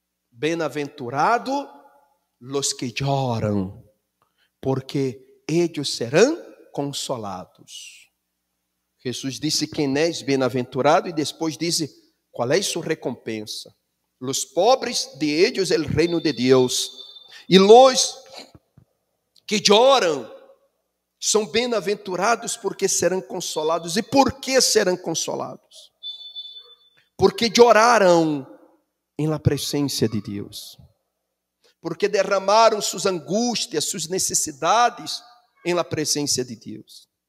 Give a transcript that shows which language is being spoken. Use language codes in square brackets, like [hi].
[es] Bienaventurado los [pt] que choram, porque eles serão consolados. Jesus disse: quem és bienaventurado, e depois disse qual é sua recompensa. [es] Los pobres, de ellos el reino de Deus. [pt] E los que choram são bem-aventurados porque serão consolados. E por que serão consolados? Porque choraram em la presença de Deus. Porque derramaram suas angústias, suas necessidades em la presença de Deus.